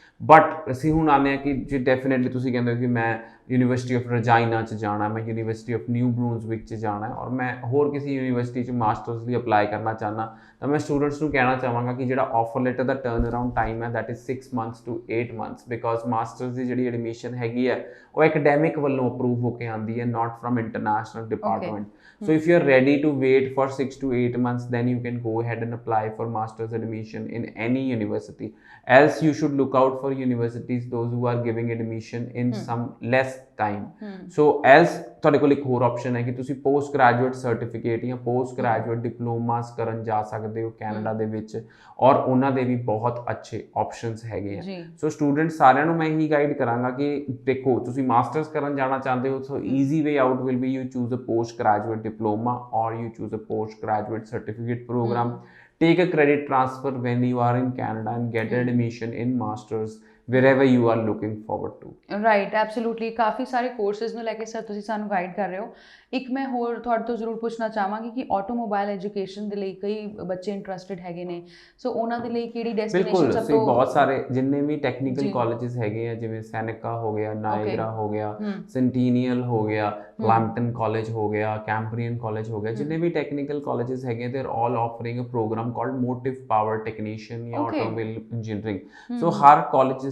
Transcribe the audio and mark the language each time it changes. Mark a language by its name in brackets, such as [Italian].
[Punjabi] But ਅਸੀਂ ਹੁਣ ਆਉਂਦੇ ਹਾਂ ਕਿ ਜੇ ਡੈਫੀਨੇਟਲੀ ਤੁਸੀਂ ਕਹਿੰਦੇ ਹੋ ਕਿ ਮੈਂ ਯੂਨੀਵਰਸਿਟੀ ਆਫ ਰਜਾਈਨਾ 'ਚ ਜਾਣਾ, ਮੈਂ ਯੂਨੀਵਰਸਿਟੀ ਆਫ ਨਿਊ ਬਰੂਨਸਵਿਕ 'ਚ ਜਾਣਾ ਔਰ ਮੈਂ ਹੋਰ ਕਿਸੇ ਯੂਨੀਵਰਸਿਟੀ 'ਚ ਮਾਸਟਰਸ ਲਈ ਅਪਲਾਈ ਕਰਨਾ ਚਾਹੁੰਦਾ ਤਾਂ ਮੈਂ ਸਟੂਡੈਂਟਸ ਨੂੰ ਕਹਿਣਾ ਚਾਹਾਂਗਾ ਕਿ ਜਿਹੜਾ ਆਫਰ ਲੈਟਰ ਦਾ ਟਰਨ ਅਰਾਊਂਡ ਟਾਈਮ ਹੈ [English] that is 6 months to 8 months [Punjabi] because masters ਦੀ ਜਿਹੜੀ ਐਡਮਿਸ਼ਨ ਹੈਗੀ ਹੈ ਉਹ ਐਕੈਡੈਮਿਕ ਵੱਲੋਂ ਅਪਰੂਵ ਹੋ ਕੇ ਆਉਂਦੀ ਹੈ, [English] Not from international department. So if you're ready to wait for 6 to 8 months, then you can go ahead and apply for master's admission in any university. Else you should look out for universities those who are giving admission in some less time. So else [Punjabi] ਤੁਹਾਡੇ ਕੋਲ ਇੱਕ ਹੋਰ option ਹੈ ਕਿ ਤੁਸੀਂ post graduate certificate ਜਾਂ post graduate diplomas ਕਰਨ ਜਾ ਸਕਦੇ ਹੋ ਕੈਨੇਡਾ ਦੇ ਵਿੱਚ ਔਰ ਉਹਨਾਂ ਦੇ ਵੀ ਬਹੁਤ ਅੱਛੇ ਆਪਸ਼ਨਸ ਹੈਗੇ ਆ। ਸੋ ਸਟੂਡੈਂਟ ਸਾਰਿਆਂ ਨੂੰ ਮੈਂ ਇਹੀ ਗਾਈਡ ਕਰਾਂਗਾ ਕਿ ਦੇਖੋ ਤੁਸੀਂ ਮਾਸਟਰਸ ਕਰਨ ਜਾਣਾ ਚਾਹੁੰਦੇ ਹੋ [English] So easy way out will be you choose a post graduate diploma or you choose a postgraduate certificate program. Take a credit transfer when you are in Canada and get admission in masters wherever you are looking forward to. Right, absolutely. [Punjabi] ਕਾਫੀ ਸਾਰੇ courses ਨੂੰ ਲੈ ਕੇ sir ਤੁਸੀਂ ਸਾਨੂੰ guide ਕਰ ਰਹੇ ਹੋ। ਇੱਕ ਮੈਂ ਹੋਰ ਤੁਹਾਡੇ ਤੋਂ ਜ਼ਰੂਰ ਪੁੱਛਣਾ ਚਾਹਾਂਗੀ ਕਿ ਆਟੋਮੋਬਾਈਲ ਐਜੂਕੇਸ਼ਨ ਦੇ ਲਈ ਕਈ ਬੱਚੇ ਇੰਟਰਸਟਿਡ ਹੈਗੇ ਨੇ, ਸੋ ਉਹਨਾਂ ਦੇ ਲਈ ਕਿਹੜੀ ਡੈਸਟੀਨੇਸ਼ਨ ਸਭ ਤੋਂ ਬਹੁਤ ਸਾਰੇ ਜਿੰਨੇ ਵੀ ਟੈਕਨੀਕਲ ਕਾਲਜਸ ਹੈਗੇ ਆ ਜਿਵੇਂ ਸੈਨਿਕਾ ਹੋ ਗਿਆ, ਨਾਇਗਰਾ ਹੋ ਗਿਆ, ਸੈਂਟੀਨੀਅਲ ਹੋ ਗਿਆ, ਕਲੈਂਪਟਨ ਕਾਲਜ ਹੋ ਗਿਆ, ਕੈਂਬਰੀਅਨ ਕਾਲਜ ਹੋ ਗਿਆ, ਜਿੰਨੇ ਵੀ ਟੈਕਨੀਕਲ ਕਾਲਜਸ ਹੈਗੇ [English] they are all offering a program called motive power technician [Punjabi] ਜਾਂ ਆਟੋਮੋਬਾਈਲ ਇੰਜੀਨੀਅਰਿੰਗ। ਸੋ ਹਰ ਕਾਲਜ